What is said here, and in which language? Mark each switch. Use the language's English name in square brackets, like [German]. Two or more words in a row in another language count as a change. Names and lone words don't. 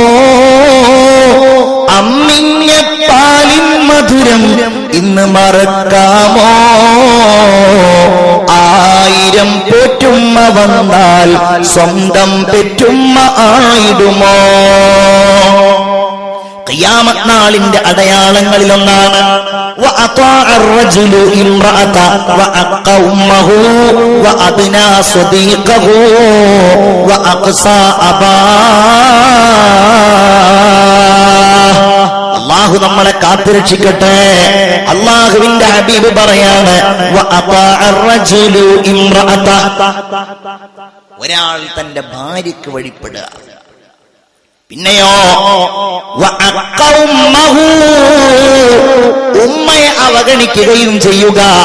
[Malayalam] അമ്മിഞ്ഞ പാലിൻ മധുരം ഇന്ന് മറക്കാമോ? 1000 പോറ്റുമ്മ വന്നാൽ സ്വന്തം പെറ്റുമ്മ ആയിടുമോ? ഖിയാമത്ത് നാളിന്റെ അടയാളങ്ങളിലൊന്നാണ് [Arabic] وأطاع الرجل امرأته وأقى أمه وأدنى صديقه وأقصى أباه. [Malayalam] അള്ളാഹു നമ്മളെ കാത്തുരക്ഷിക്കട്ടെ. അള്ളാഹുവിന്റെ ഹബീബ് പറയാണ് ഒരാൾ തന്റെ ഭാര്യക്ക് വഴിപ്പെടുക. പിന്നെയോ ഉമ്മയെ അവഗണിക്കുകയും ചെയ്യുക.